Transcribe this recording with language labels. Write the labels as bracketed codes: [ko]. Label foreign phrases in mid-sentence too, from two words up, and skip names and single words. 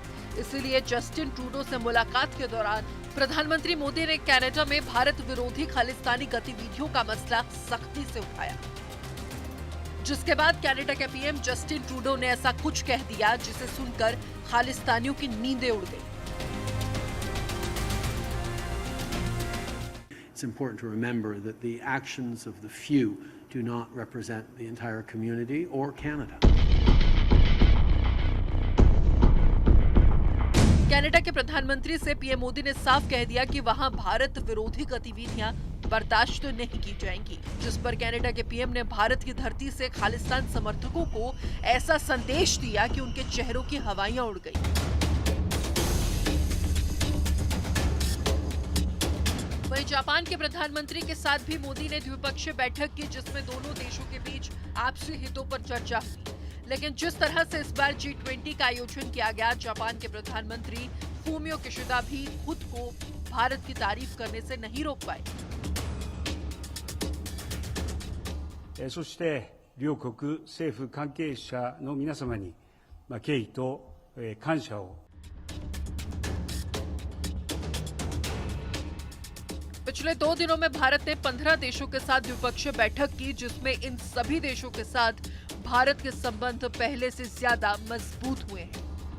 [hi] इसीलिए जस्टिन ट्रूडो से मुलाकात के दौरान प्रधानमंत्री मोदी ने कनाडा में भारत विरोधी खालिस्तानी गतिविधियों का मसला सख्ती से उठाया, जिसके बाद कनाडा के पीएम जस्टिन ट्रूडो ने ऐसा कुछ कह दिया जिसे सुनकर खालिस्तानियों की नींदें उड़ गई। [en] It's important to remember that the actions of the few do not represent the entire community or Canada. [hi] कनाडा के प्रधानमंत्री से पीएम मोदी ने साफ कह दिया कि वहां भारत विरोधी गतिविधियां बर्दाश्त तो नहीं की जाएंगी। जिस पर कनाडा के पीएम ने भारत की धरती से खालिस्तान समर्थकों को ऐसा संदेश दिया कि उनके चेहरों की हवाइयां उड़ गई। वहीं जापान के प्रधानमंत्री के साथ भी मोदी ने द्विपक्षीय बैठक की, जिसमें दोनों देशों के बीच आपसी हितों पर चर्चा हुई। लेकिन जिस तरह से इस बार G20 का आयोजन किया गया, जापान के प्रधानमंत्री फूमियो किशिदा भी खुद को भारत की तारीफ करने से नहीं रोक पाए। [ja] そして両国政府関係者の皆様に敬意と感謝を。 [hi] पिछले 2 दिनों में भारत ने 15 देशों के साथ द्विपक्षीय बैठक की, जिसमें इन सभी देशों के साथ भारत के संबंध पहले से ज्यादा मजबूत हुए हैं।